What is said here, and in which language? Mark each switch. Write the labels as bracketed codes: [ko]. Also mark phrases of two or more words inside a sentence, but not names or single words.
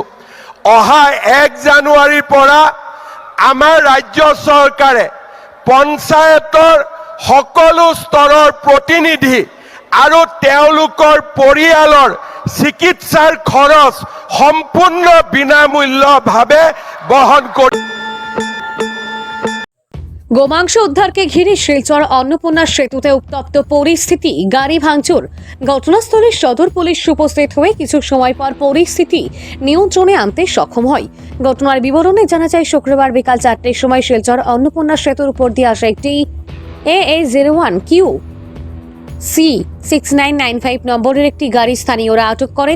[as] অহা 1 জানুৱাৰীৰ পৰা আমাৰ ৰাজ্য চৰকাৰে পঞ্চায়তৰ সকলো স্তৰৰ প্ৰতিনিধি আৰু তেওঁলোকৰ পৰিয়ালৰ চিকিৎসাৰ খৰচ সম্পূৰ্ণ বিনামূল্যভাৱে বহন কৰিব। [bn] গোমাংস উদ্ধারকে ঘিরে শিলচর অন্নপূর্ণা সেতুতে উত্তপ্ত পরিস্থিতি, গাড়ি ভাঙচুর। ঘটনাস্থলে সদর পুলিশ উপস্থিত হয়ে কিছু সময় পর পরিস্থিতি নিয়ন্ত্রণে আনতে সক্ষম হয়। ঘটনার বিবরণে জানা যায়, শুক্রবার বিকাল 4টের সময় শিলচর অন্নপূর্ণা সেতুর উপর দিয়ে আসা একটি AA01 QC6995 নম্বরের একটি গাড়ি স্থানীয়রা আটক করেন।